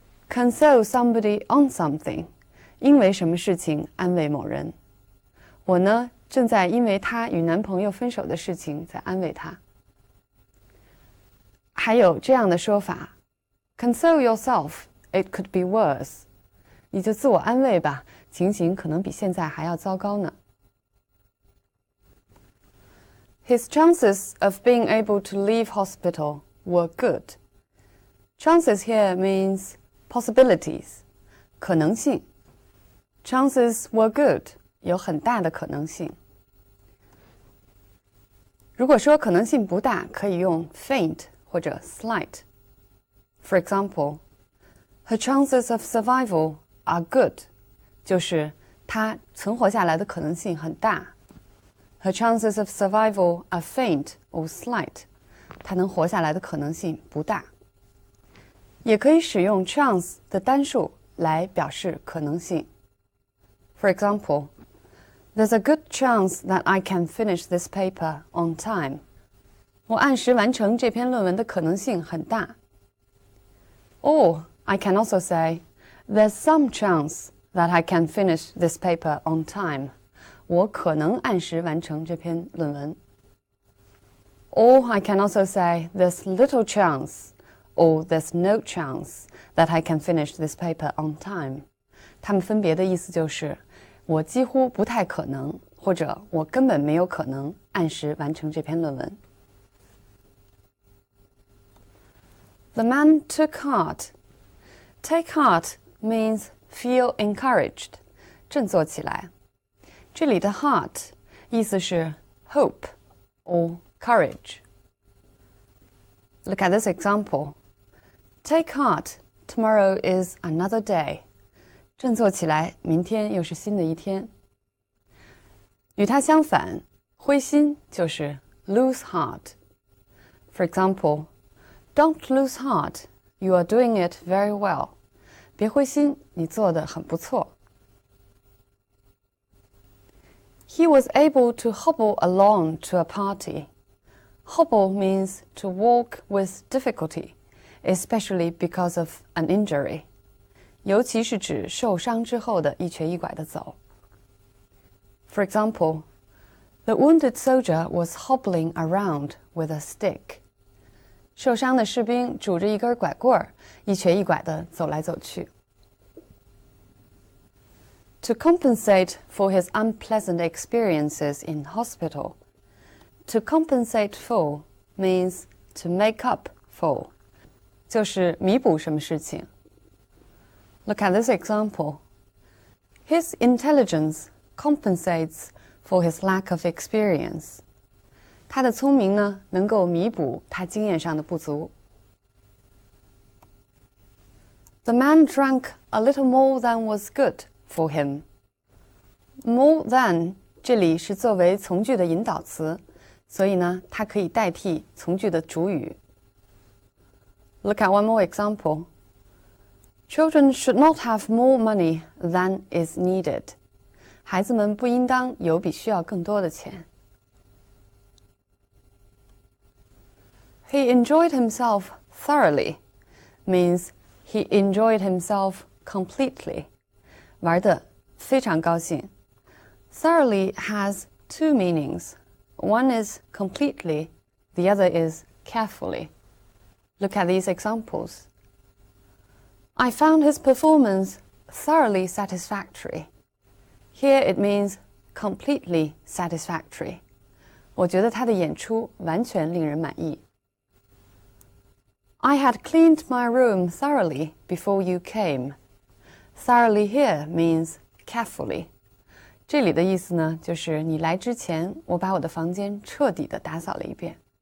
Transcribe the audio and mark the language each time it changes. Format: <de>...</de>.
<en>Console somebody on something，</en> <zh>因为什么事情安慰某人。我呢，正在因为她与男朋友分手的事情在安慰她。还有这样的说法</zh> <en>，Console yourself, it could be worse。</en> <zh>你就自我安慰吧，情形可能比现在还要糟糕呢。</zh> <en>His chances of being able to leave hospital were good. Chances here means possibilities, 可能性。 Chances were good,</en> <zh>有很大的可能性。如果说可能性不大，可以用 faint 或者 slight.</zh> <en>For example, her chances of survival are good,</en> <zh>就是她存活下来的可能性很大。</zh> <en>Her chances of survival are faint or slight,</en> <zh>她能活下来的可能性不大。也可以使用 chance 的单数来表示可能性。</zh> <en>For example, there's a good chance that I can finish this paper on time.</en> <zh>我按时完成这篇论文的可能性很大。</zh> <en>Or I can also say, there's some chance that I can finish this paper on time.</en> <zh>我可能按时完成这篇论文。</zh> <en>Or I can also say, there's little chance, or there's no chance that I can finish this paper on time.</en> <zh>它们分别的意思就是我几乎不太可能，或者我根本没有可能按时完成这篇论文。</zh> <en>The man took heart. Take heart means feel encouraged,</en> <zh>振作起来。这里的 heart 意思是</zh> <en>hope or courage. Look at this example. Take heart, tomorrow is another day.</en> <zh>振作起来，明天又是新的一天。与它相反，灰心就是</zh> <en>lose heart. For example, don't lose heart, you are doing it very well.</en> <zh>别灰心，你做得很不错。</zh> <en>He was able to hobble along to a party. Hobble means to walk with difficulty, especially because of an injury.</en> <zh>尤其是指受伤之后的一瘸一拐的走。</zh> <en>For example, the wounded soldier was hobbling around with a stick.</en> <zh>受伤的士兵拄着一根拐棍儿，一瘸一拐地走来走去。</zh> <en>To compensate for his unpleasant experiences in hospital. To compensate for means to make up for.</en> <zh>就是弥补什么事情。</zh> <en>Look at this example. His intelligence compensates for his lack of experience.</en> <zh>他的聪明呢，能够弥补他经验上的不足。</zh> <en>The man drank a little more than was good for him. More than</en> <zh>这里是作为从句的引导词，所以呢，它可以代替从句的主语。</zh> <en>Look at one more example. Children should not have more money than is needed.</en> <zh>孩子们不应当有比需要更多的钱。</zh> <en>He enjoyed himself thoroughly means he enjoyed himself completely.</en> <zh>玩得非常高兴。</zh> <en>Thoroughly has two meanings. One is completely, the other is carefully. Look at these examples. I found his performance thoroughly satisfactory. Here it means completely satisfactory.</en> <zh>我觉得他的演出完全令人满意。</zh> <en>I had cleaned my room thoroughly before you came. Thoroughly here means carefully.</en> <zh>这里的意思呢，就是你来之前，我把我的房间彻底的打扫了一遍。</zh>